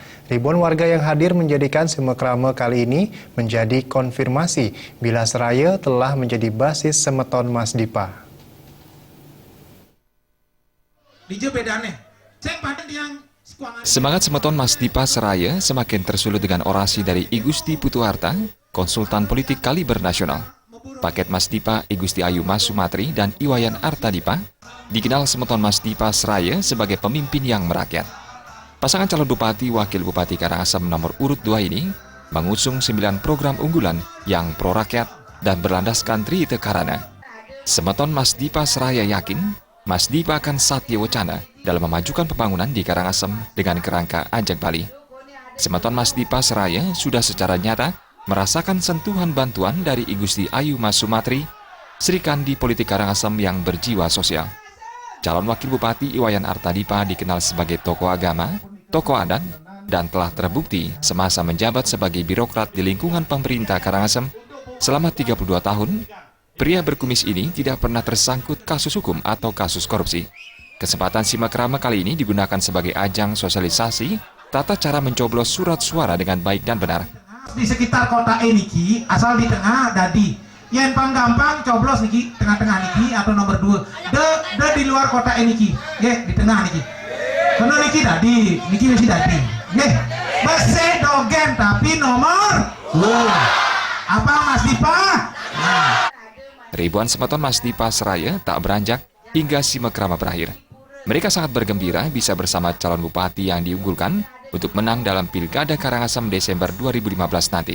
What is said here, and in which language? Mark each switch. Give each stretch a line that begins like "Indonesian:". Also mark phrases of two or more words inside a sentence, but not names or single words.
Indonesian: Ribuan warga yang hadir menjadikan Simekrame kali ini menjadi konfirmasi bila Seraya telah menjadi basis Semeton Mas Dipa. Semangat Semeton Mas Dipa Seraya semakin tersulut dengan orasi dari I Gusti Putu Harta, konsultan politik kaliber nasional. Paket Mas Dipa, I Gusti Ayu Mas Sumatri, dan Iwayan Arta Dipa dikenal Semeton Mas Dipa Seraya sebagai pemimpin yang merakyat. Pasangan calon bupati wakil bupati Karangasem nomor urut 2 ini mengusung 9 program unggulan yang pro-rakyat dan berlandaskan Trite Karana. Semeton Mas Dipa Seraya yakin Mas Dipa akan satya wacana dalam memajukan pembangunan di Karangasem dengan kerangka Ajak Bali. Semeton Mas Dipa Seraya sudah secara nyata merasakan sentuhan bantuan dari I Gusti Ayu Mas Sumatri, Sri Kandi politik Karangasem yang berjiwa sosial. Calon wakil bupati Iwayan Arta Dipa dikenal sebagai tokoh agama, tokoh adat, dan telah terbukti semasa menjabat sebagai birokrat di lingkungan pemerintah Karangasem selama 32 tahun. Pria berkumis ini tidak pernah tersangkut kasus hukum atau kasus korupsi. Kesempatan Simekrame kali ini digunakan sebagai ajang sosialisasi tata cara mencoblos surat suara dengan baik dan benar.
Balinese: Di sekitar kota niki, asal di tengah dadi.
Indonesian: Yang paling gampang coblos niki tengah-tengah niki atau nomor 2.
Balinese: De di luar kota niki, ye di tengah niki. Kono niki dadi, niki masih dadi. Ye, bese dogen tapi nomor 2.
Indonesian: Apa Mas Dipa? Nah. Ribuan Semeton Mas Dipa Seraya tak beranjak hingga Simekrame berakhir. Mereka sangat bergembira bisa bersama calon bupati yang diunggulkan untuk menang dalam Pilkada Karangasem Desember 2015 nanti.